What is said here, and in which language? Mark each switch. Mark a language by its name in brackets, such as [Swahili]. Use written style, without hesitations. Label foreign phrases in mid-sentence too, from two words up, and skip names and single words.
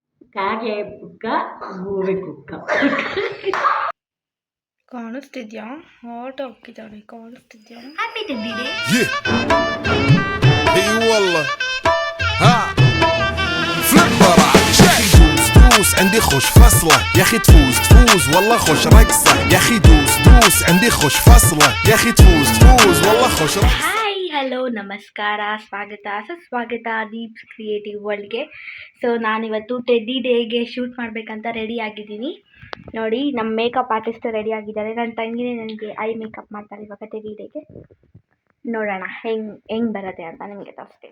[Kannada] ಕಾಗೆ ಪುಕ್ಕ ಗೂಬೆ ಕುಕ್ಕ ಕಾಣಿಸ್ತಿದ್ಯಾ? ಆಟ ಹಾಕಿದ್ದಾಳೆ, ಕಾಣಿಸ್ತಿದ್ಯಾ? [English] Happy Teddy [Arabic] اي والله ها فليبر عالشاي دوس دوس عندي خوش فصله يا اخي تفوز تفوز والله خوش رقصه يا اخي دوس دوس عندي خوش فصله يا اخي تفوز تفوز والله خوش رقصه. [Kannada] ಹಾಯ್ ಹಲೋ ನಮಸ್ಕಾರ, ಸ್ವಾಗತ ಸುಸ್ವಾಗತ ದೀಪ್ಸ್ ಕ್ರಿಯೇಟಿವ್ ವರ್ಲ್ಡ್ಗೆ. ಸೊ ನಾನಿವತ್ತು ಟೆಡ್ಡಿ ಡೇಗೆ ಶೂಟ್ ಮಾಡಬೇಕಂತ ರೆಡಿ ಆಗಿದ್ದೀನಿ. ನೋಡಿ, ನಮ್ಮ [English] makeup artist [Kannada] ರೆಡಿ ಆಗಿದ್ದಾರೆ. ನನ್ನ ತಂಗಿನೇ ನನಗೆ [English] eye makeup [Kannada] ಮಾಡ್ತಾರೆ ಇವಾಗ ಟೆಡ್ಡಿ ಡೇಗೆ. ನೋಡೋಣ ಹೆಂಗೆ ಬರುತ್ತೆ ಅಂತ ನಿಮಗೆ ತೋರಿಸ್ತೀನಿ.